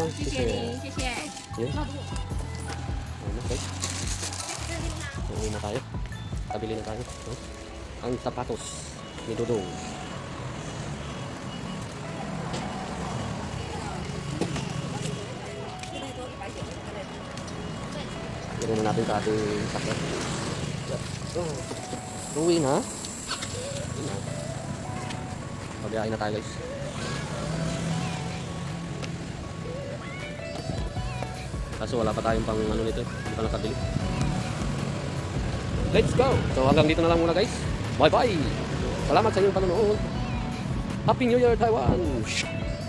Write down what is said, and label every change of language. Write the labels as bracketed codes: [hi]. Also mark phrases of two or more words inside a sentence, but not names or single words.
[zh] 谢你，谢谢。 [tl] Yun. Ayun, guys. Uwi na tayo. Kabili na tayo. No? Ang sapatos ni Dudong. Bili na natin sa ating sakyan. Uwi na. Uwi na. Pagbiyahin na tayo, guys. Kaso wala pa tayong pang ano nito. Hindi pa nakabili. [en] Let's go! [tl] So hanggang dito na lang muna, guys. Bye-bye! Salamat sa inyong panonood. [en] Happy New Year, Taiwan!